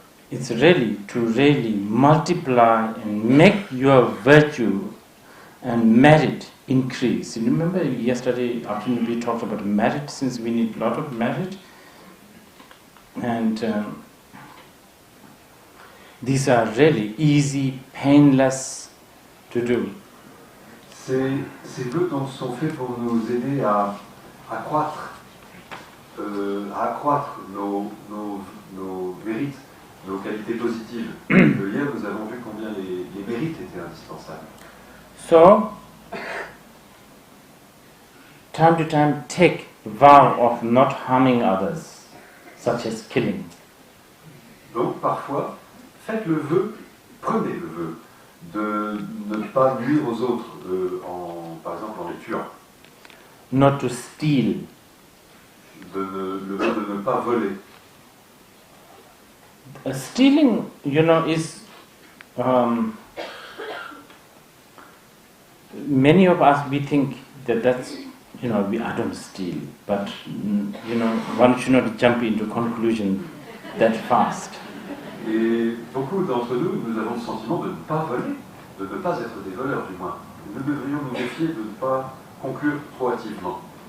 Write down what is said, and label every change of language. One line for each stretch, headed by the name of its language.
English: It's really to really multiply and make your virtue and merit increase. You remember yesterday afternoon we talked about merit, since we need a lot of merit. And these are really easy, painless to do.
French: Ces vœux donc sont faits pour nous aider à accroître nos mérites, nos qualités positives. Hier, nous avons vu combien les mérites étaient indispensables.
English: So, time to time, take vow of not harming others, such as killing.
French: Donc, parfois, faites le vœu, prenez le vœu de ne pas nuire aux autres, par exemple en les tuant.
English: Not to steal.
French: Le vœu de ne pas voler.
English: Stealing, is many of us, we think that's, I don't steal, but one should not jump into conclusion that fast.
French: Et beaucoup d'entre nous avons le sentiment de ne pas voler, de ne pas être des voleurs du moins. Nous devrions nous méfier de ne pas conclure trop hâtivement.